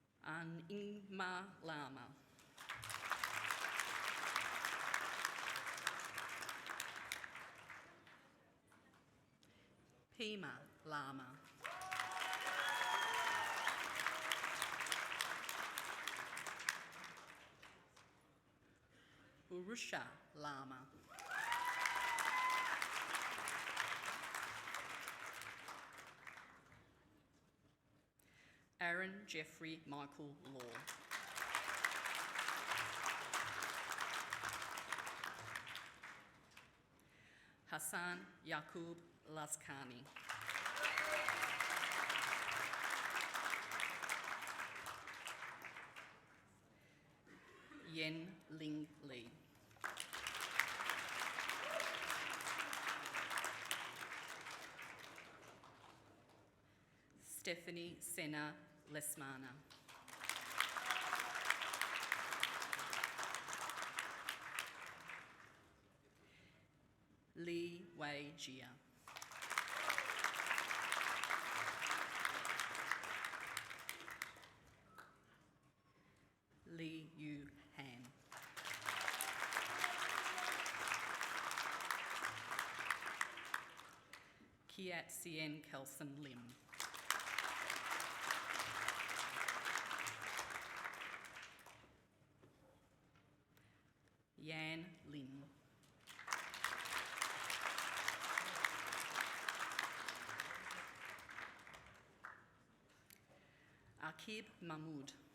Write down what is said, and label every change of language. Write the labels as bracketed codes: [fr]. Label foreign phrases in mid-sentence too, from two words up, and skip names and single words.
[en] Ingma Lama. Pima Lama. Urusha Lama. Aaron Jeffrey Michael Law. Hassan Yaqub Laskani. Yen Ling Lee. Stephanie Sena Lesmana. Li Wei Jia. Li Yu Han. Kiat Sien Kelson Lim. Yan Lin. Akib Mahmood.